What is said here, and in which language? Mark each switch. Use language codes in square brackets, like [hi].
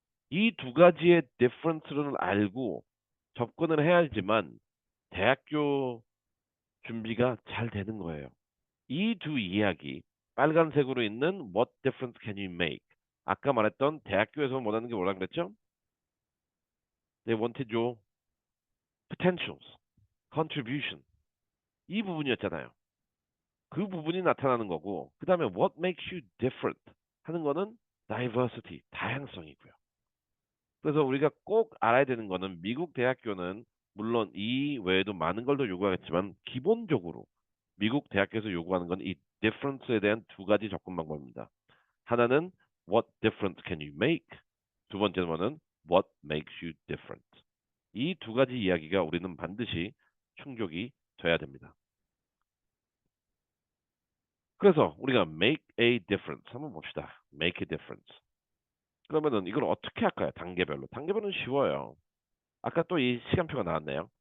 [ko] 이 두 가지의 디퍼런스를 알고 접근을 해야지만 대학교 준비가 잘 되는 거예요. 이 두 이야기, 빨간색으로 있는 [en] What difference can you make? [ko] 아까 말했던 대학교에서 원하는 게 뭐라 그랬죠? [en] They wanted your potentials, contribution. [ko] 이 부분이었잖아요. 그 부분이 나타나는 거고, 그 다음에 [en] What makes you different? [ko] 하는 거는 diversity, 다양성이고요. 그래서 우리가 꼭 알아야 되는 거는 미국 대학교는 물론 이 외에도 많은 걸 더 요구하겠지만 기본적으로 미국 대학교에서 요구하는 건 이 difference에 대한 두 가지 접근 방법입니다. [en] 하나는 what difference can you make? 두 번째는 what makes you different? [ko] 이 두 가지 이야기가 우리는 반드시 충족이 돼야 됩니다. 그래서 우리가 [en] make a difference [ko] 한번 봅시다. [en] make a difference. [ko] 그러면은 이걸 어떻게 할까요? 단계별로. 단계별로는 쉬워요. 아까 또 이 시간표가 나왔네요.